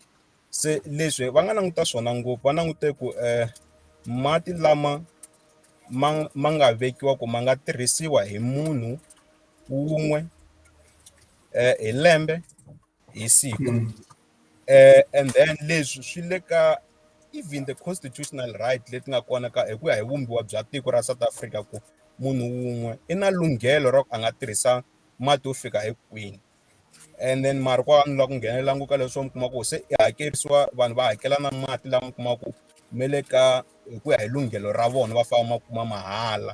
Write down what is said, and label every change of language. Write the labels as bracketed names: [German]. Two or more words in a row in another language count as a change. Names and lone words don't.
[Tsonga] Se leswi va nga languta swona ngopfu, va langute ku mati lama ma nga vekiwa ku ma nga tirhisiwa hi munhu wun'we hi lembe hi siku. [English] And then [Tsonga] leswi swi le ka [English] even the constitutional right [Tsonga] leti nga kona ka hi ku ya hi vumbiwa bya tiko ra South Africa, ku munhu wun'we i na lunghelo ra ku a nga tirhisa mati yo fika hi kwini. [English] And then [Tsonga] mara kwa vanhu lava ku nghenelela ngopfu ka leswo mi kuma ku se i hakerisiwa, vanhu va hakela na mati lama kuma ku me le ka hi ku ya hi lunghelo ra vona va famba ma kuma mahala.